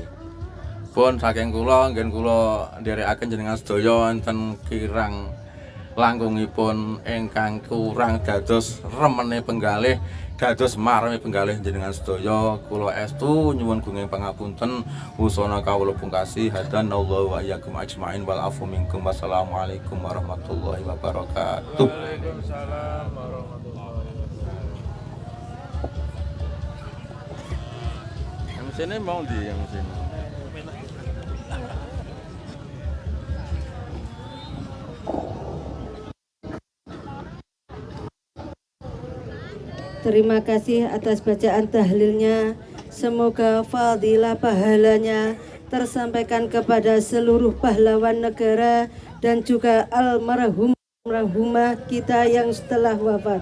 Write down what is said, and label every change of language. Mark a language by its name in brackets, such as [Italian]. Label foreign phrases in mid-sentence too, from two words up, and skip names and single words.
[Javanese] Pun saking kula nggih kula nderekaken jenengan sedaya enten kirang langkungipun ingkang kurang dados remene penggalih dados marme penggalih jenengan sedaya kula estu nyuwun gunging pangapunten wusana kawula pungkasi [Arabic] هدانا الله وإياكم أجمعين والعفو منكم والسلام عليكم ورحمة الله وبركاته. وعليكم السلام ورحمة الله وبركاته. [Indonesian] Yang sini mau di yang sini. Terima kasih atas bacaan tahlilnya. Semoga fadilah pahalanya tersampaikan kepada seluruh pahlawan negara dan juga almarhumah kita yang setelah wafat.